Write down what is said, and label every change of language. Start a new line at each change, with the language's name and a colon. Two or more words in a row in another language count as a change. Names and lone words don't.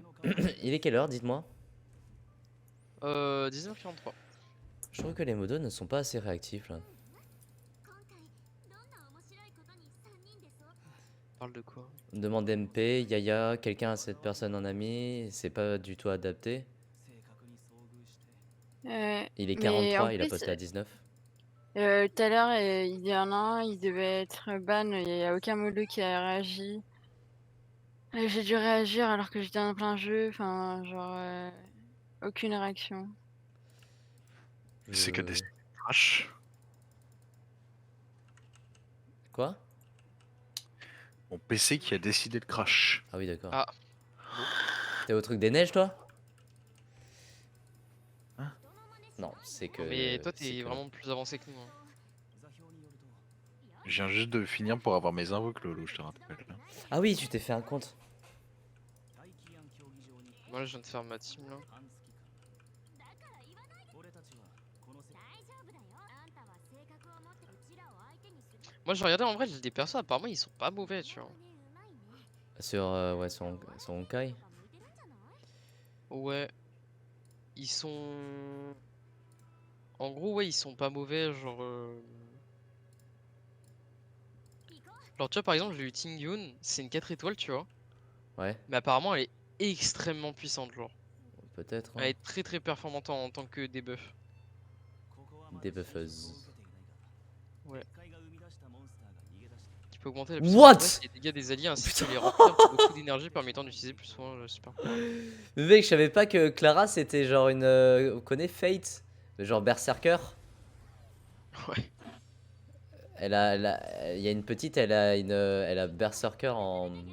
French: Il est quelle heure, dites-moi? 19h43. Je trouve que les modos ne sont pas assez réactifs là. Parle de quoi? Demande MP, Yaya, quelqu'un a cette personne en ami, c'est pas du tout adapté.
Japanese: 正確に遭遇して
French: Il est Mais 43, en il a plus, posté à 19. tout à l'heure, il y en a un, il devait être ban, il n'y a aucun modo qui a réagi. J'ai dû réagir alors que j'étais en plein jeu, enfin, genre, aucune réaction. C'est qu'à des crash. Quoi? Mon PC qui a décidé de crash. Ah oui, d'accord. Ah. beau. T'es au truc des neiges, toi? Hein? Non, c'est que. Mais toi, c'est t'es que- vraiment plus avancé que nous. Hein.
Japanese: 座標によると
French: Je viens juste de finir pour avoir mes invoques, Lolo, je te rappelle. Ah oui, tu t'es fait un compte.
Japanese: 大気湾競技場に
French: Moi, là, je viens de faire ma team là.
Japanese: 半月間俺たちはこの世界
French: Moi, j'ai regardé en vrai, des persos, apparemment, ils sont pas mauvais, tu vois. Sur, ouais, sur Honkai. Ouais. Ils sont. En gros, ouais, ils sont pas mauvais, genre. Genre, tu vois, par exemple, j'ai eu Ting Yun, c'est une 4 étoiles, tu vois. Ouais, Mais apparemment, elle est extrêmement puissante, genre. peut-être. Elle Hein. est très très performante en tant que debuff.
Japanese: ここはまだ
French: Debuffeuse.
Japanese: 受けていないが
French: Ouais.
Japanese: 結界が生み出したモンスターが逃げ出した
French: Qui peut augmenter la
English: What?
French: puissance et les dégâts des alliés ainsi que Putain. les remplir de beaucoup d'énergie permettant d'utiliser plus souvent le super pouvoir. Mais mec, je savais pas que Clara c'était genre une. Vous connaissez Fate? Genre Berserker? Ouais. Il y a une petite, elle a Berserker en.